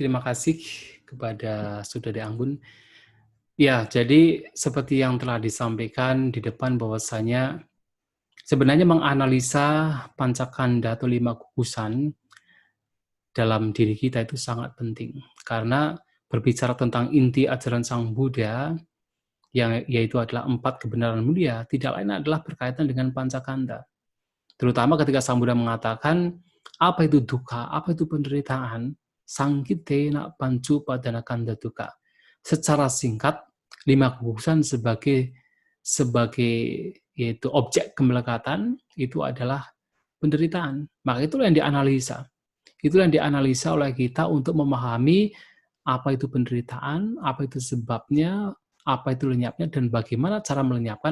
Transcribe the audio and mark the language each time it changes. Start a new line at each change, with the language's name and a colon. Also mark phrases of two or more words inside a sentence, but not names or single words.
Indonesian: Terima kasih kepada Saudari Anggun. Ya, jadi seperti yang telah disampaikan di depan bahwasanya sebenarnya menganalisa pancakanda atau 5 gugusan dalam diri kita itu sangat penting. Karena berbicara tentang inti ajaran Sang Buddha, yang yaitu adalah 4 kebenaran mulia, tidak lain adalah berkaitan dengan pancakanda. Terutama ketika Sang Buddha mengatakan, apa itu duka, apa itu penderitaan,
Pali: sangkitena pancu padana kanda duka.
Indonesian: Secara singkat, 5 gugusan sebagai yaitu objek kemelekatan itu adalah penderitaan. Maka itulah yang dianalisa. Itulah yang dianalisa oleh kita untuk memahami apa itu penderitaan, apa itu sebabnya, apa itu lenyapnya, dan bagaimana cara melenyapkan.